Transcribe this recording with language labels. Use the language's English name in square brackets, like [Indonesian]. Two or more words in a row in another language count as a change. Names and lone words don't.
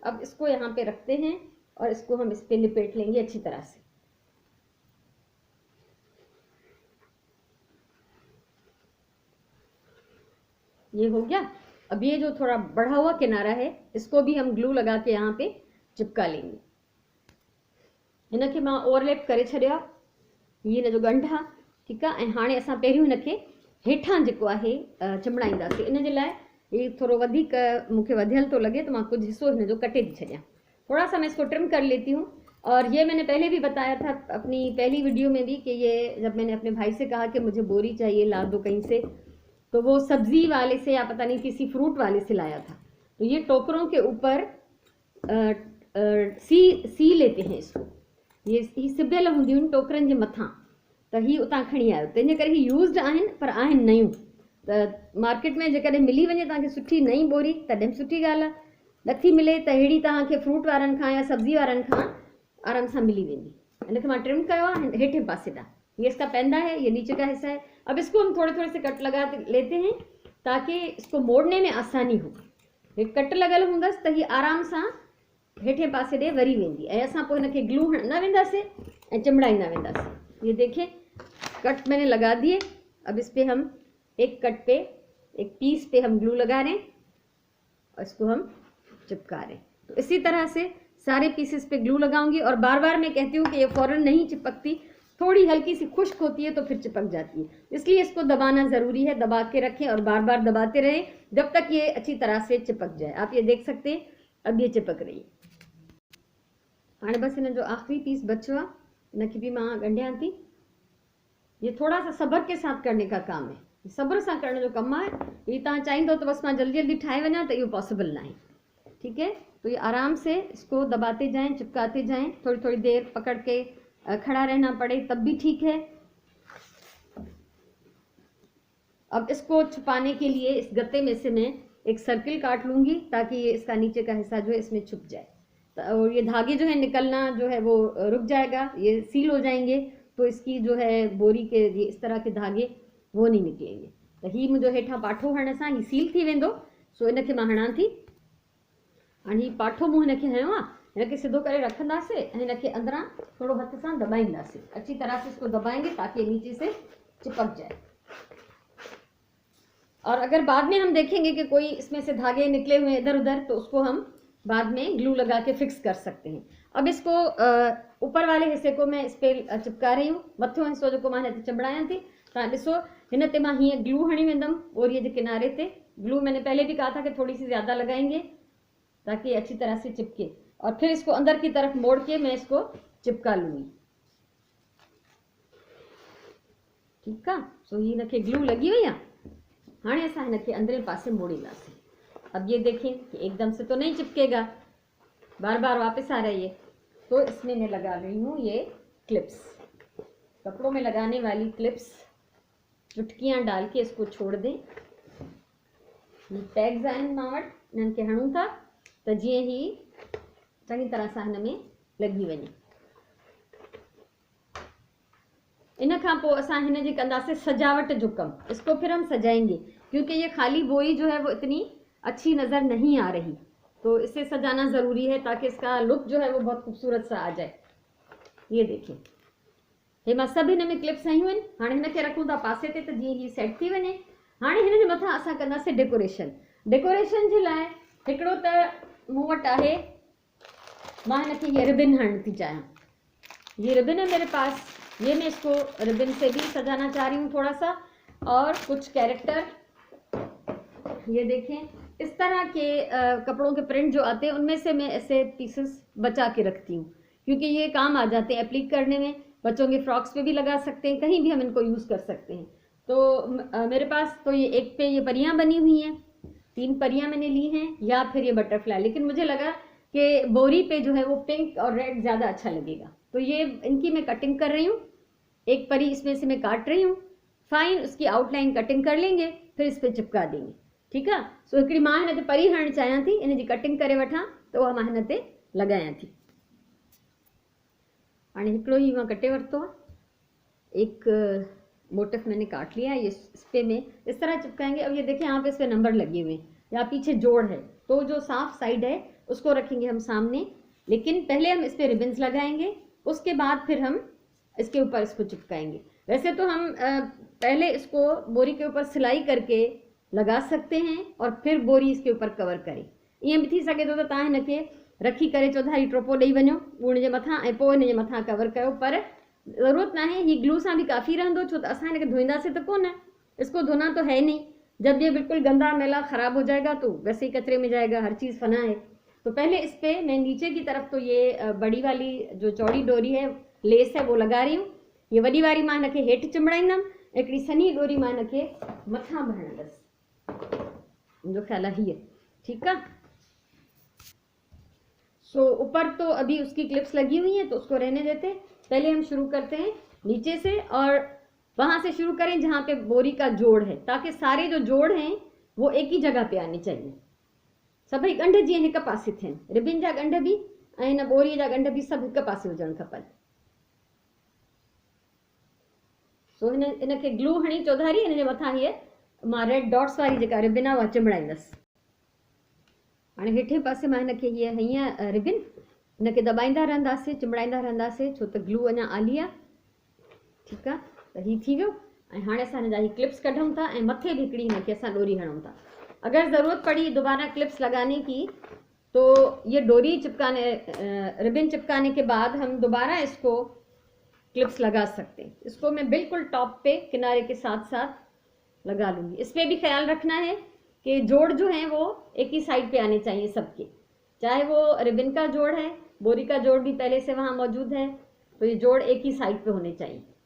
[Hindi] अब इसको यहाँ पे रखते हैं और इसको हम इस पे लिपेट लेंगे अच्छी तरह से। ये हो गया। अब ये जो थोड़ा बढ़ा हुआ किनारा है इसको भी हम ग्लू लगा के यहाँ पे चिपका लेंगे। [Sindhi] हिनखे मां ओवरलैप करे छॾिया, ये हिन जो गंढ आहे। [Hindi] ठीक है। [Sindhi] ऐं हाणे असां पहिरियों हिनखे हेठां जेको आहे चिमड़ाईंदासीं। इन जे लाइ ये थोड़ो वधीक मूंखे वधियल तो लगे तो मैं कुछ हिस्सो हिन जो कटे थी छॾियां। [Hindi] थोड़ा सा मैं इसको ट्रिम कर लेती हूँ। और ये मैंने पहले भी बताया था अपनी पहली वीडियो में भी कि ये जब मैंने अपने भाई से कहा कि मुझे बोरी चाहिए, ला दो कहीं से, तो वो सब्जी वाले से या पता नहीं किसी फ्रूट वाले से लाया था। तो ये टोकरों के ऊपर सी लेते हैं इसको, [Sindhi] ये सिबियल हूंदियूं आहिनि टोकरनि जे मथां, त ही उतां खणी आयो, तंहिंजे करे ही यूज़्ड आहिनि पर आहिनि नयूं। त मार्केट में जेकॾहिं मिली वञे तव्हांखे सुठी नई बोरी तॾहिं सुठी ॻाल्हि आहे, नथी मिले त अहिड़ी तव्हांखे फ्रूट वारनि खां या सब्जी वारनि खां आराम सां मिली वेंदी। इनखे मां ट्रिम कयो आहे हेठे पासे ॾांहुं, [Hindi] ये इसका पैंदा है, ये नीचे का हिस्सा है। अब इसको हम थोड़े थोड़े से कट लगा लेते हैं ताकि इसको मोड़ने में आसानी हो। [Sindhi] ये कट लगल हूंदसि त ही आराम सां हेठे पासे ॾे वरी वेंदी ऐं असां पोइ हिनखे ग्लू हणंदा वेंदासीं ऐं चिमड़ाईंदा वेंदासीं। [Hindi] ये देखिए कट मैंने लगा दिए। अब इस पे हम एक कट पे, एक पीस पे हम ग्लू लगा रहे हैं और इसको हम चिपका रहे हैं। तो इसी तरह से सारे पीसेस पे ग्लू लगाऊंगी और बार बार मैं कहती हूँ कि ये फ़ौरन नहीं चिपकती, थोड़ी हल्की सी खुश्क होती है तो फिर चिपक जाती है, इसलिए इसको दबाना ज़रूरी है। दबा के रखें और बार बार दबाते रहें जब तक ये अच्छी तरह से चिपक जाए। आप ये देख सकते हैं अब ये चिपक रही है। [Sindhi] हाँ बस इन जो आखिरी पीस बचो आहे इनखे भी मां गंढियां थी। [Hindi] ये थोड़ा सा सब्र के साथ करने का काम है, [Sindhi] सब्र सां करण जो कम है। ये तव्हां चाहींदो तो बस मां जल्दी जल्दी ठाहे वञा तो इहो पॉसिबल ना है। [Hindi] ठीक है। तो ये आराम से इसको दबाते जाएं, चिपकाते जाएं, थोड़ी थोड़ी देर पकड़ के खड़ा रहना पड़े तब भी ठीक है। अब इसको छुपाने के लिए इस गत्ते में से मैं एक सर्किल काट लूँगी ताकि ये इसका नीचे का हिस्सा जो है इसमें छुप जाए, और ये धागे जो है निकलना जो है वो रुक जाएगा, ये सील हो जाएंगे, तो इसकी जो है बोरी के ये इस तरह के धागे वो नहीं निकलेंगे। [Sindhi] तो ही मुंहिंजो हेठां पाठो हणण सां ही सील थी वेंदो। सो इनखे मां हणां थी, हाणे ही पाठो मूं हिनखे हयो आहे, हिनखे सिधो करे रखंदासीं ऐं हिनखे अंदरां थोड़ो हथ सां दबाईंदासीं, [Hindi] अच्छी तरह से इसको दबाएंगे ताकि नीचे से चिपक जाए। और अगर बाद में हम देखेंगे कि कोई इसमें से धागे निकले हुए इधर उधर, तो उसको हम बाद में ग्लू लगा के फिक्स कर सकते हैं। अब इसको ऊपर वाले हिस्से को मैं इस पर चिपका रही हूँ, [Sindhi] मथो हिस्सो जो मां हिन चिंबड़ायां थी। तव्हां ॾिसो हिन ते मां हीअं ग्लू हणी वेंदमि बोरीअ जे किनारे ते। [Hindi] ग्लू मैंने पहले भी कहा था कि थोड़ी सी ज़्यादा लगाएंगे ताकि अच्छी तरह से चिपके, और फिर इसको अंदर की तरफ मोड़ के मैं इसको चिपका लूँगी। ठीक है, [Sindhi] सो ही हिनखे ग्लू लगी हुई आहे। हाँ असां हिनखे अंदरे पासे मोड़ींदासीं। [Hindi] अब ये देखें कि एकदम से तो नहीं चिपकेगा, बार बार वापस आ रही है। तो इसमें मैं लगा रही हूँ ये क्लिप्स, कपड़ों में लगाने वाली क्लिप्स, चुटकियाँ डाल के इसको छोड़ दें। [Sindhi] टैग्स आहिनि मां वटि, इन्हनि खे हणूं था त जीअं ही चङी तरह सां हिन में लगी वञे। इन खां पोइ असां हिन जी कंदासीं सजावट जो कम। [Hindi] इसको फिर हम सजाएंगे क्योंकि ये खाली बोरी जो है वो इतनी अच्छी नज़र नहीं आ रही, तो इसे सजाना ज़रूरी है ताकि इसका लुक जो है वो बहुत खूबसूरत सा आ जाए। ये देखिए [Sindhi] हे मां सभु हिन में क्लिप्स हयूं आहिनि। हाणे हिनखे रखूं था पासे ते त जीअं हीअ सेट थी वञे। हाणे हिन जे मथां असां कंदासीं डेकोरेशन। डेकोरेशन जे लाइ हिकिड़ो त मूं वटि आहे, मां हिनखे ये रिबिन हणणु थी चाहियां। [Hindi] ये रिबिन है मेरे पास, ये मैं इसको रिबिन से भी सजाना चाह रही हूँ थोड़ा सा। और कुछ कैरेक्टर ये देखें, इस तरह के कपड़ों के प्रिंट जो आते हैं उनमें से मैं ऐसे पीसेस बचा के रखती हूँ क्योंकि ये काम आ जाते हैं एप्लीक करने में। बच्चों के फ्रॉक्स पे भी लगा सकते हैं, कहीं भी हम इनको यूज़ कर सकते हैं। तो मेरे पास तो ये एक पे ये परियां बनी हुई हैं, 3 परियां मैंने ली हैं, या फिर ये बटरफ्लाई, लेकिन मुझे लगा कि बोरी पे जो है वो पिंक और रेड ज़्यादा अच्छा लगेगा, तो ये इनकी मैं कटिंग कर रही हूँ। एक परी इसमें से मैं काट रही हूँ, फाइन उसकी आउटलाइन कटिंग कर लेंगे, फिर इस पर चिपका देंगे। ठीक है, [Sindhi] सो हिकिड़ी मां हिन ते परी हणणु चाहियां थी, इन जी कटिंग करे वठां त उहा मां हिन ते लॻायां थी। हाणे हिकिड़ो ही मां कटे वरितो आहे, [Hindi] एक मोटिफ मैंने काट लिया है, ये इस पे में इस तरह चिपकाएंगे। अब ये देखिए यहाँ पे इस पे नंबर लगे हुए हैं, या पीछे जोड़ है, तो जो साफ साइड है उसको रखेंगे हम सामने, लेकिन पहले हम इस पे रिबन्स लगाएंगे, उसके बाद फिर हम इसके ऊपर इसको चिपकाएंगे। वैसे तो हम पहले इसको बोरी के ऊपर सिलाई करके लगा सकते हैं और फिर बोरी इसके ऊपर कवर करें। [Sindhi] ईअं भी थी सघे थो त तव्हां हिनखे रखी करे चौधारी टोपो ॾेई वञो ॻूण जे मथां ऐं पोइ हिन जे मथां कवर कयो, पर ज़रूरत ना है, हीअ ग्लू सां भी काफ़ी रहंदो, छो त असां हिनखे धोईंदासीं त कोन, [Hindi] इसको धोना तो है नहीं। जब ये बिल्कुल गंदा मैला ख़राब हो जाएगा तो वैसे ही कचरे में जाएगा, हर चीज़ फना है। तो पहले इस पर मैं नीचे की तरफ तो ये बड़ी वाली जो चौड़ी डोरी है, लेस है, वो लगा रही हूँ। [Sindhi] ये वॾी वारी मां हिनखे हेठि चिंबड़ाईंदमि, हिकिड़ी सनी डोरी मां हिनखे मथां भरणंदसि, मुंहिंजो ख़्याल आहे हीअ। ठीकु आहे, [Hindi] सो ऊपर तो अभी उसकी क्लिप्स लगी हुई हैं तो उसको रहने देते। पहले हम शुरू करते हैं नीचे से, और वहाँ से शुरू करें जहाँ पे बोरी का जोड़ है, ताकि सारे जो जोड़ हैं वो एक ही जगह पे आने चाहिए। [Sindhi] सभई ॻंढ जीअं हिक पासे थियनि, रिबिन जा ॻंढ भी ऐं हिन बोरीअ जा ॻंढ भी सभु हिक पासे हुजणु खपनि। सो इनखे ग्लू हणी चौधारी, इन जे मथां हीअ मां रेड डॉट्स वारी जेका रिबिन आहे उहा चिंबड़ाईंदसि। हाणे हेठे पासे मां हिनखे हीअ हीअं रिबिन हिनखे दॿाईंदा रहंदासीं, चिंबड़ाईंदा रहंदासीं, छो त ग्लू अञा आली आहे। ठीकु आहे, त हीअ थी वियो। ऐं हाणे असां हिन जा ही क्लिप्स कढूं था ऐं मथे भी हिकिड़ी हिनखे असां डोरी हणूं था। [Hindi] अगर ज़रूरत पड़ी दोबारा क्लिप्स लगाने की तो ये डोरी चिपकाने रिबिन चिपकाने के बाद हम दोबारा इसको क्लिप्स लगा सकते हैं। इसको मैं बिल्कुल टॉप पे किनारे के साथ साथ लगा लूँगी। इस पर भी ख्याल रखना है कि जोड़ जो हैं वो एक ही साइड पे आने चाहिए सबके, चाहे वो रिबिन का जोड़ है, बोरी का जोड़ भी पहले से वहाँ मौजूद है, तो ये जोड़ एक ही साइड पे होने चाहिए।